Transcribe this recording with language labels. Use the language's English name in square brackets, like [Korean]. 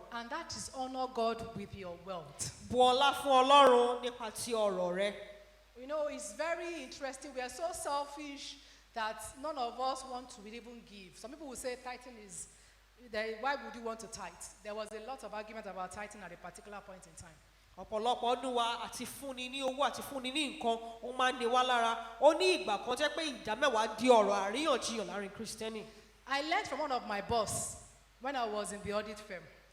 [English] And that is honor God with your wealth. [Yoruba] Bu ọlá fún Ọlọ́run nípa ti ọrọ̀ rẹ. [English] You know, it's very interesting. We are so selfish that none of us want to even give. Some people will say tithing is, why would you want to tithe? There was a lot of argument about tithing at a particular point in time. [Yoruba] Ọ̀pọ̀lọpọ̀ ọdún wa àti fúnni ní owó àti fúnni ní nǹkan ó máa ń ní wá lára. Ó ní ìgbà kan jẹ́ pé ìdá mẹ́wàá di ọ̀rọ̀ àríyànjiyàn láàrin Kristẹni. [English] I learned from one of my boss when I was in the audit firm.